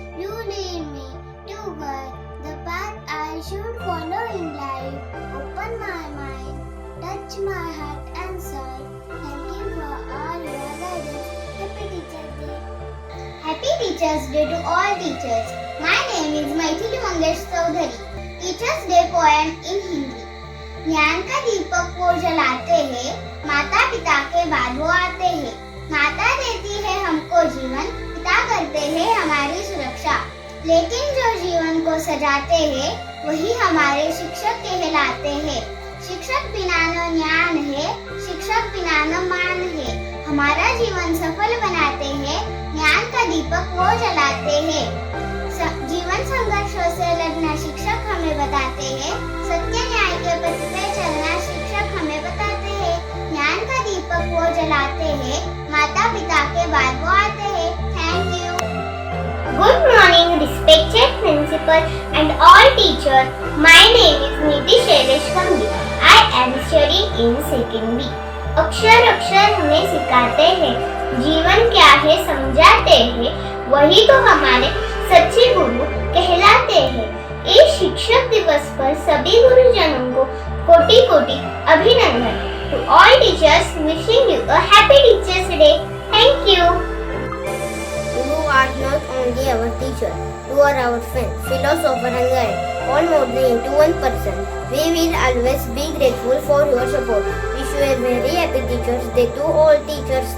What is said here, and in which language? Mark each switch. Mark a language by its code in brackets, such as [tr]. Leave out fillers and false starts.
[en] You lead me toward the path I should follow in life. Open my mind, touch my heart and soul. Thank you for all your guidance. Happy Teachers' Day. Happy Teachers' Day to all teachers. My name is Maithili Mangesh Chaudhary. Teachers' Day poem in Hindi. [hi] ज्ञान का दीपक वो जलाते हैं, माता पिता के बाद वो आते हैं। माता देती है हमको जीवन, पिता करते हैं हमारी सुरक्षा। लेकिन जो जीवन को सजाते हैं, वही हमारे शिक्षक कहलाते हैं। शिक्षक बिना न ज्ञान है, शिक्षक बिना न मान है। हमारा जीवन सफल बनाते हैं, ज्ञान का दीपक वो जलाते हैं। जीवन संघर्षों से लड़ना शिक्षक हमें बताते हैं, सत्य न्याय के पथ पे चलना शिक्षक हमें बताते हैं। ज्ञान का दीपक वो जलाते हैं, माता पिता के बाद वो आते हैं। [en] Thank you. Good morning, respected principal and all teachers. My name is Niti Shailesh Kambi. I am studying in second B. [hi] अक्षर अक्षर हमें सिखाते हैं, जीवन क्या है समझाते हैं, वही तो हमारे सच्चे गुरु कहलाते हैं। इस शिक्षक दिवस पर सभी गुरुजनों को कोटि कोटि अभिनंदन। [en] To all teachers, wishing you a happy Teachers' Day. Thank you. You are not only our teacher, you are our friend, philosopher and guide, all molded into one person. We will always be grateful for your support. Wish you a very happy Teachers' Day to all teachers.